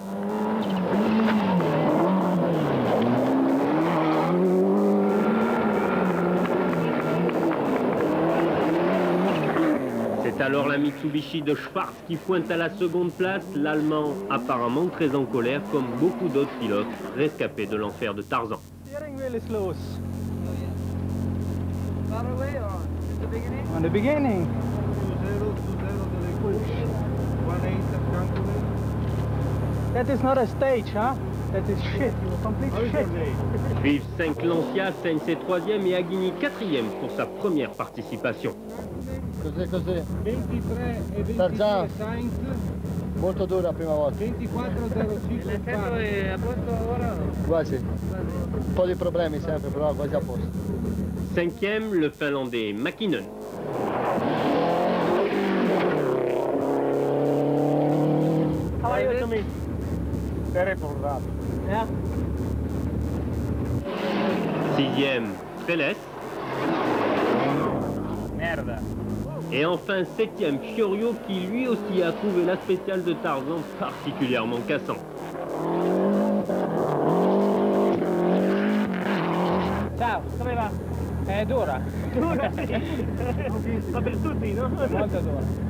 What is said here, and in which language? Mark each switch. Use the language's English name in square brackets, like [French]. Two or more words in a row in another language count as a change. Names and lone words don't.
[French] C'est alors la Mitsubishi de Schwarz qui pointe à la seconde place, l'Allemand apparemment très en colère comme beaucoup d'autres pilotes rescapés de l'enfer de Tarzan. [English] Steering wheel is loose. Far away or at the beginning? On the beginning. That is not a stage, huh? That is shit. Complete shit. [French] Suivent 5 Lancia, Sainz est 3e et Aghini 4e pour sa première participation. [Italian] Cos'è così? 23 e 22 Tarzan. Sainz, Molto dura la prima volta. 24,05 L'effetto è a posto ora? Quasi. Un po' di problemi sempre, però quasi a posto. [French] 5e, le Finlandais Mäkinen. [English] How are you, Tommy? Terrible that. Yeah. [French] 6e, Trellis. [Italian] Merda. [French] Et enfin 7e, Fiorio qui lui aussi a trouvé la spéciale de Tarzan particulièrement cassante. [Italian] Ciao, come va? È dura. Ma per tutti, no? Molto dura.